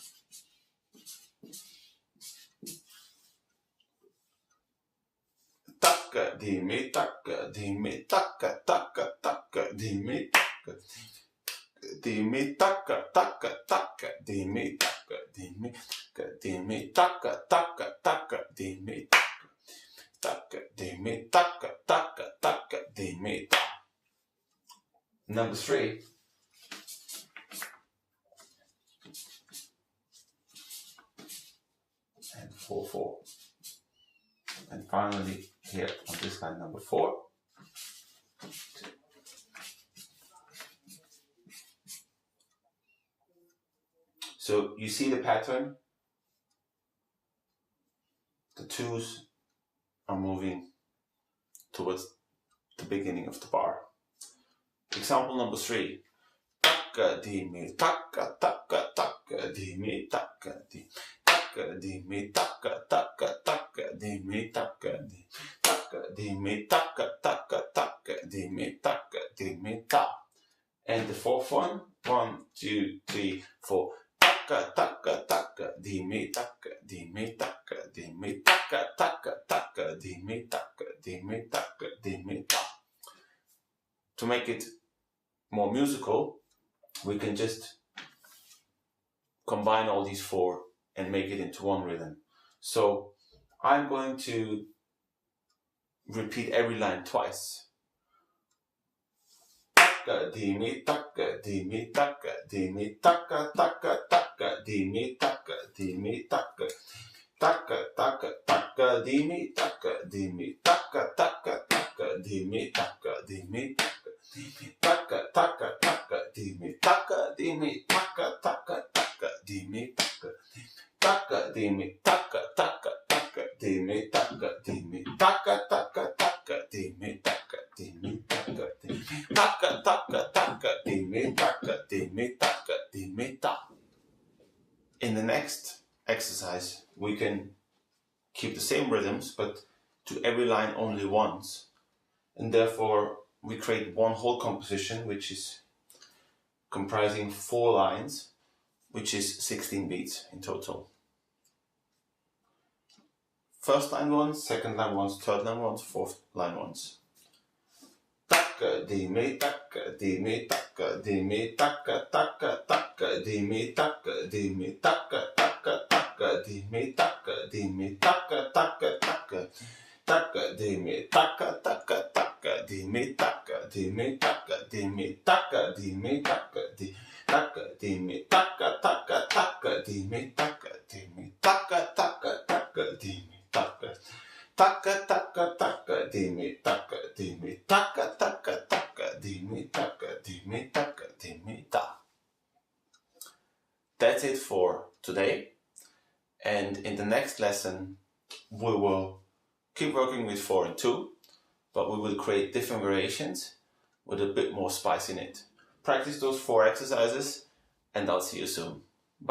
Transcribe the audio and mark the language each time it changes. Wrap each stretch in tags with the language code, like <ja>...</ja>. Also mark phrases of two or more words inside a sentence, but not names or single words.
<en>Taka, di mi taka, di mi taka, taka, taka, di mi taka. Di mi taka, taka, taka, di mi taka, di mi taka, di mi taka, taka, taka, di mi taka, taka, di mi taka, taka, taka, di mi ta. Number 3. And 4, 4. And finally here on this line, number 4. So you see the pattern. The twos are moving towards the beginning of the bar. Example number 3. Taka di mi taka taka taka di mi taka di taka di mi taka taka taka di mi taka di taka di mi taka taka taka di mi taka di mi ta. And the fourth one. 1, 2, 3, 4. Taka taka taka di mi taka di mi taka di mi taka taka taka di mi taka di mi taka di mi ta. To make it more musical, we can just combine all these 4 and make it into one rhythm. So I'm going to repeat every line twice. Taka di mi taka di mi taka di mi taka taka taka di mi taka di mi taka taka taka taka di mi taka di mi taka taka taka di mi taka di mi taka taka taka taka di mi taka di mi taka taka taka di mi taka taka di mi taka taka taka di mi taka di mi taka taka taka di mi taka di mi taka di taka taka taka di mi taka di mi taka di mi ta. In the next exercise, we can keep the same rhythms, but do every line only once, and therefore we create one whole composition which is comprising 4 lines, which is 16 beats in total. First line once, second line once, third line once, fourth line once. Taka di mi taka di mi taka di mi taka taka taka di mi taka di mi taka taka taka di mi taka di mi taka taka taka taka di mi taka taka taka di mi taka di mi taka di mi taka di mi taka di taka di mi taka taka taka di mi taka di mi taka taka taka di mi taka taka taka taka di mi taka di mi taka taka taka di mi taka di mi taka di mi ta. That's it for today, and in the next lesson we will keep working with 4 and 2, but we will create different variations with a bit more spice in it. Practice those 4 exercises and I'll see you soon.</en>